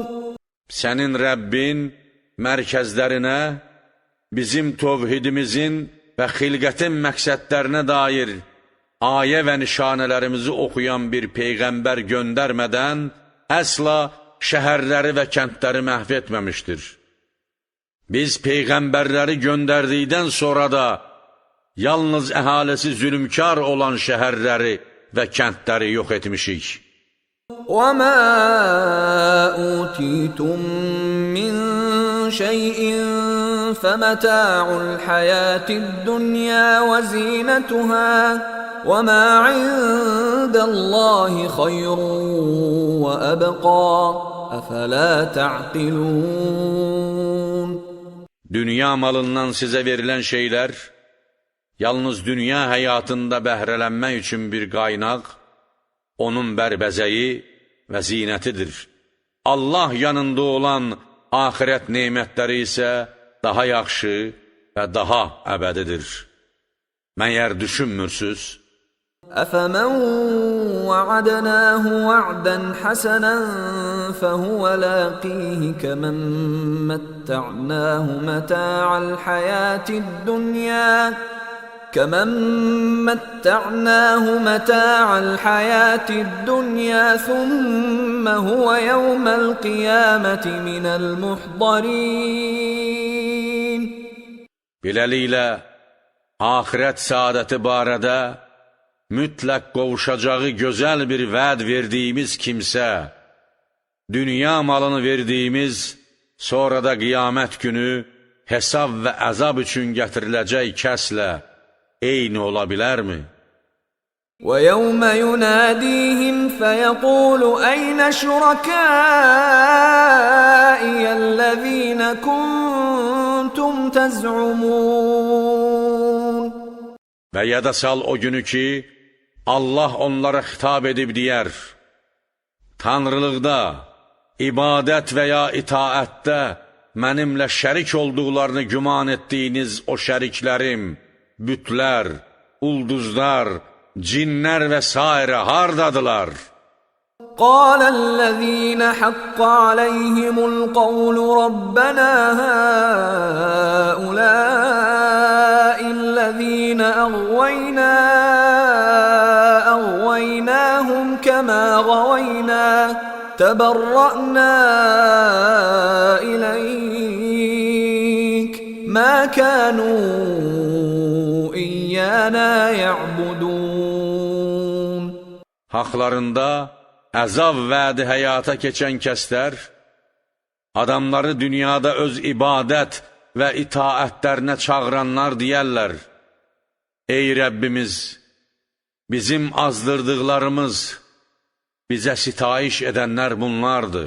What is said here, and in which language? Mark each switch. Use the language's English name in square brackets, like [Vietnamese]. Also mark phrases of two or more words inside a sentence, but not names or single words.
[Azerbaijani] Sənin Rəbbin mərkəzlərinə bizim tövhidimizin və xilqətin məqsədlərinə dair ayə və nişanələrimizi oxuyan bir peyğəmbər göndərmədən əsla şəhərləri və kəndləri məhv etməmişdir. Biz peyğəmbərləri göndərdikdən sonra da yalnız əhalisi zülmkar olan şəhərləri və kəndləri yox etmişik. [Arabic] وَمَا أُوتِيتُم مِّن شَيْءٍ فَمَتَاعُ الْحَيَاةِ الدُّنْيَا وَزِينَتُهَا وَمَا عِندَ اللَّهِ خَيْرٌ وَأَبْقَى أَفَلَا تَعْقِلُونَ. [Azerbaijani] Dünya malından sizə verilən şeylər yalnız dünya həyatında bəhrələnmək üçün bir qaynaq, onun bərbəzəyi və zinətidir. Allah yanında olan axirət nemətləri isə daha yaxşı və daha əbədidir. Məyər düşünmürsüz? [Arabic] أَفَمَنْ وَعَدْنَاهُ وَعْدًا حَسَنًا فَهُوَ لَاقِيهِ كَمَنْ مَتَّعْنَاهُ مَتَاعَ الْحَيَاةِ الدُّنْيَا ثُمَّ هُوَ يَوْمَ الْقِيَامَةِ مِنَ الْمُحْضَرِينَ. [Azerbaijani] Beləliklə, axirət saadəti barədə mütləq qovuşacağı gözəl bir vəd verdiyimiz kimsə, dünya malını verdiyimiz, sonra da qiyamət günü hesab və əzab üçün gətiriləcək kəslə eyni ola bilərmi? [Arabic] وَيَوْمَ يُنَادِيهِمْ فَيَقُولُ أَيْنَ شُرَكَائِيَ الَّذِينَ كُنْتُمْ تَزْعُمُونَ. [Azerbaijani] Və yada sal o günü ki, Allah onlara xitab edib deyər: Tanrılıqda, ibadət və ya itaətdə mənimlə şərik olduqlarını güman etdiyiniz o şəriklərim, bütlər, ulduzlar, cinlər və s. hardadılar? [Arabic] قال الذين حق عليهم القول ربنا هؤلاء الذين أغويناهم كما تبرأنا إليك ما كانوا إيانا يعبدون. [Azerbaijani] Haqlarında əzab vədi həyata keçən kəslər, adamları dünyada öz ibadət və itaətlərinə çağıranlar deyərlər: Ey Rəbbimiz, bizim azdırdıqlarımız, bizə sitayiş edənlər bunlardır.